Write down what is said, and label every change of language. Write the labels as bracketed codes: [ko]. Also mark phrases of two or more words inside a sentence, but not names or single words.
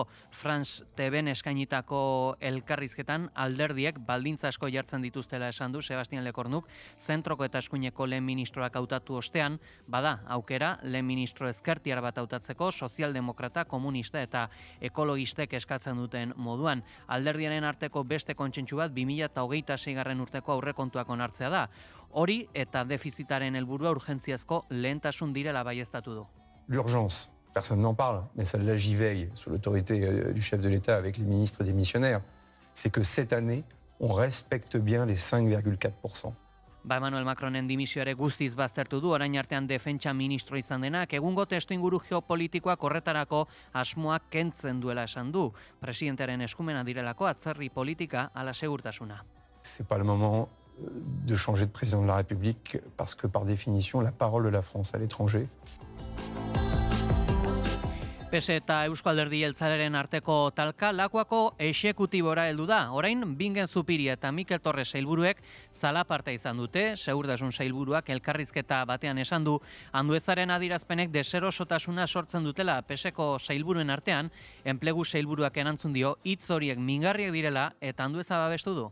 [eu] France TV-en eskainitako elkarrizketan alderdiek baldintza asko jartzen dituztela esan du Sebastian Lecornuk, zentroko eta eskuineko lehen ministroak hautatu ostean, bada, aukera lehen ministro ezkertiar bat hautatzeko sozialdemokrata, komunista eta ekologistek eskatzen duten moduan. Alderdiaren arteko beste kontsentsu bat 2026 urteko aurrekontuak onartzea da. Hori eta defizitaren helburua urgentziazko lehentasun direla baieztatu du. [fr] L'urgence, personne n'en parle, mais celle-là j'y veille sous l'autorité du chef de l'État avec les ministres démissionnaires, c'est que cette année, on respecte bien les 5,4%. [eu] Emmanuel Macronen dimisioare guztiz baztertu du, orain artean defentsa ministro izan denak, egungo testuinguru geopolitikoak horretarako asmoak kentzen duela esan du. Presidentearen eskumena direlako atzerri politika ala segurtasuna. [fr] C'est pas le moment de changer de président de la République parce que par définition la parole de la France à l'étranger. [eu] PS eta Eusko Alderdi Jeltzalearen arteko talka Lakuako exekutibora heldu da. Orain Bingen Zupiria eta Mikel Torres sailburuek zalaparta izan dute, segurtasun sailburuak elkarrizketa batean esan du, Anduezaren adirazpenek deserosotasuna sortzen dutela PSeko sailburuen artean, enplegu sailburuak erantzun dio hitz horiek mingarriak direla eta Andueza babestu du.